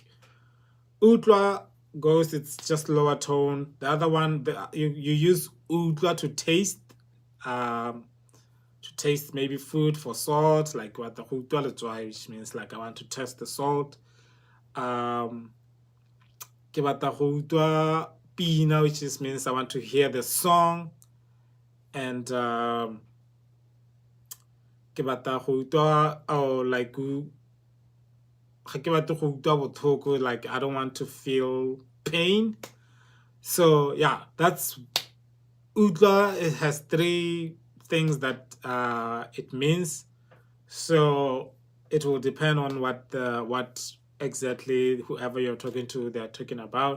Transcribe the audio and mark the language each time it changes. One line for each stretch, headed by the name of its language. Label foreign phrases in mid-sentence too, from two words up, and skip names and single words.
English: Udra goes, it's just lower tone. The other one, you use udra to taste maybe food for salt, like what the udra, which means like I want to test the salt.
Tswana: Ke batla go utlwa pina,
English: which just means I want to hear the song.
Tswana: And ke batla go utlwa,
English: or like like I don't want to feel pain. So yeah, that's udla. It has three things that it means. So it will depend on what exactly whoever you're talking to they're talking about.